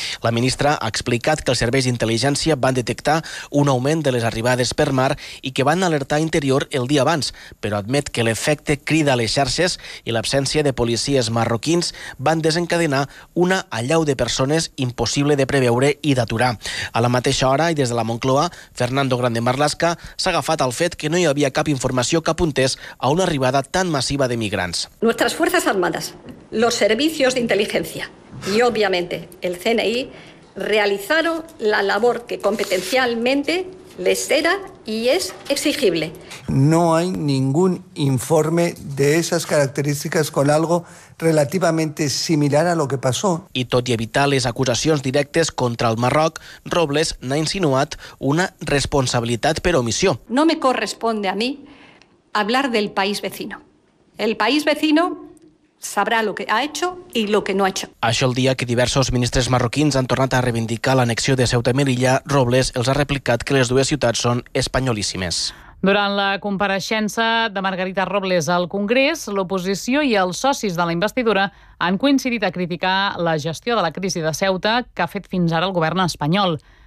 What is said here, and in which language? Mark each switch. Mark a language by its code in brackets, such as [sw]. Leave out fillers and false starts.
[ca] La ministra ha explicat que els serveis d'intel·ligència van detectar un augment de les arribades per mar i que van alertar a Interior el dia abans, però admet que l'efecte crida a les xarxes i l'absència de policies marroquins van desencadenar una allau de persones impossible de preveure i d'aturar. A la mateixa hora i des de la Moncloa, Fernando Grande Marlaska s'ha agafat al fet que no hi havia cap informació que apuntés a una arribada tan massiva de migrants. [es] Nuestras fuerzas armadas, los servicios de inteligencia y obviamente el CNI realizaron la labor que competencialmente les era y es exigible. No hay ningún informe de esas características con algo relativamente similar a lo que pasó. [ca] I tot i evitar les acusacions directes contra el Marroc, Robles n'ha insinuat una responsabilitat per omissió. [es] No me corresponde a mí hablar del país vecino. El país vecino sabrá lo que ha hecho y lo que no ha hecho. [ca] Això el dia que diversos ministres marroquins han tornat a reivindicar l'annexió de Ceuta i Melilla, Robles els ha replicat que les dues ciutats són espanyolíssimes. Durant la compareixença de Margarita Robles al Congrés, l'oposició i els socis de la investidura han coincidit a criticar la gestió de la crisi de Ceuta que ha fet fins ara el govern espanyol.